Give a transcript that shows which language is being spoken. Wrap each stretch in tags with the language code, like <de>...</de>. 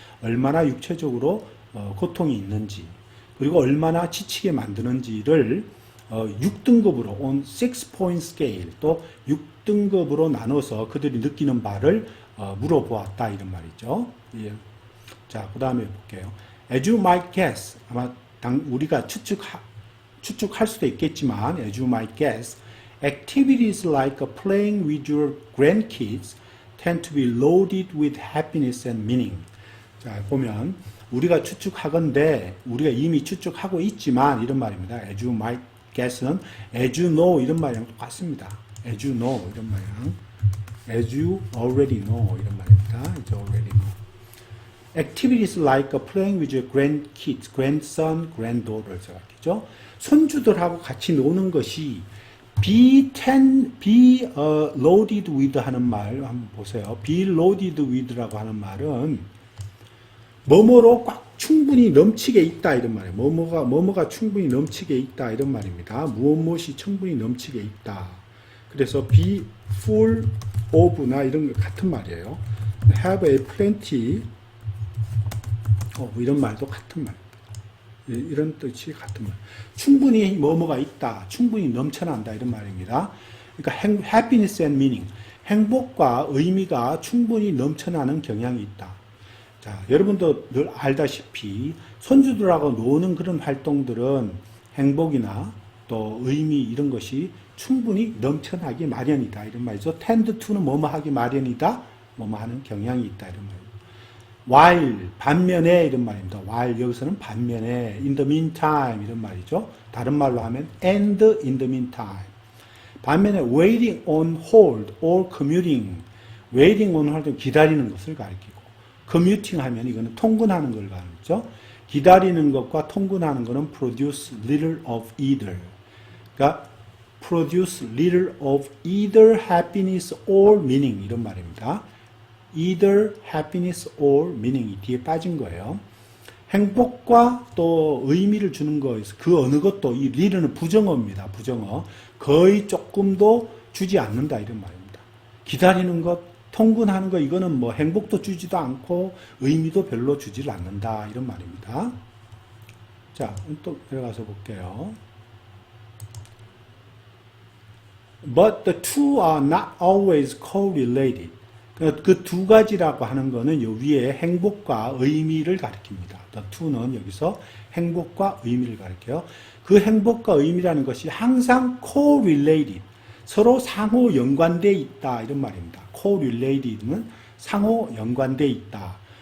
<ko>얼마나 육체적으로 고통이 있는지 그리고 얼마나 지치게 만드는지를 6등급으로</ko> <en>on 6-point scale</en> <ko>또 6등급으로 나눠서 그들이 느끼는 바를 물어보았다 이런 말이죠. 예. 자, 그 다음에 볼게요.</ko> <en>As you might guess,</en> <ko>아마 우리가 추측할 수도 있겠지만</ko> <en>as you might guess, activities like playing with your grandkids tend to be loaded with happiness and meaning.</en> <ko>자, 보면 우리가 추측하건대 우리가 이미 추측하고 있지만 이런 말입니다.</ko> <en>As you might guess</en> <ko>는</ko> <en>as you know</en> <ko>이런 말이랑 똑같습니다.</ko> <en>As you know</en> <ko>이런 말이랑</ko> <en>as you already know</en> <ko>이런 말입니다.</ko> <en>As you already know. Activities like playing with your grandkids, grandson, granddaughter</en> <ko>생각하죠. 손주들하고 같이 노는 것이</ko> <en>be loaded with</en> <ko>하는 말 한번 보세요. be loaded with라고 하는 말은 뭐뭐로 꽉 충분히 넘치게 있다 이런 말이에요. 뭐뭐가 충분히 넘치게 있다 이런 말입니다. 무엇이 충분히 넘치게 있다. 그래서</ko> <en>be full of</en> <ko>나 이런 거 같은 말이에요.</ko> <en>have a plenty of</en> <ko>이런 말도 같은 말. 이런 뜻이 같은 말. 충분히 뭐뭐가 있다. 충분히 넘쳐난다 이런 말입니다. 그러니까</ko> <en>happiness and meaning.</en> <ko>행복과 의미가 충분히 넘쳐나는 경향이 있다. 자, 여러분도 늘 알다시피 손주들하고 노는 그런 활동들은 행복이나 또 의미 이런 것이 충분히 넘쳐나기 마련이다 이런 말이죠.</ko> <en>tend to</en> <ko>는 뭐뭐 하기 마련이다, 뭐뭐 하는 경향이 있다 이런 말입니다. while 반면에 이런 말입니다. while 여기서는 반면에</ko> <en>in the meantime</en> <ko>이런 말이죠. 다른 말로 하면</ko> <en>and in the meantime.</en> <ko>반면에</ko> <en>waiting on hold or commuting. waiting on hold</en> <ko>기다리는 것을 가리키고 commuting 하면 이거는 통근하는 걸 가르치죠. 기다리는 것과 통근하는 것은</ko> <en>produce little of either.</en> <ko>그러니까</ko> <en>produce little of either happiness or meaning</en> <ko>이런 말입니다.</ko> <en>either happiness or meaning이</en> <ko>뒤에 빠진 거예요. 행복과 또 의미를 주는 것에서 그 어느 것도 이 little는 부정어입니다. 부정어. 거의 조금도 주지 않는다 이런 말입니다. 기다리는 것 통근하는 거 이거는 뭐 행복도 주지도 않고 의미도 별로 주질 않는다 이런 말입니다. 자, 또 내려가서 볼게요.</ko> <en>But the two are not always correlated.</en> <ko>그 두 가지라고 하는 거는 요 위에 행복과 의미를 가리킵니다. The two는 여기서 행복과 의미를 가리켜요. 그 행복과 의미라는 것이 항상 correlated. 서로 상호 연관되어 있다 이런 말입니다. correlated는 상호 연관되어 있다.</ko>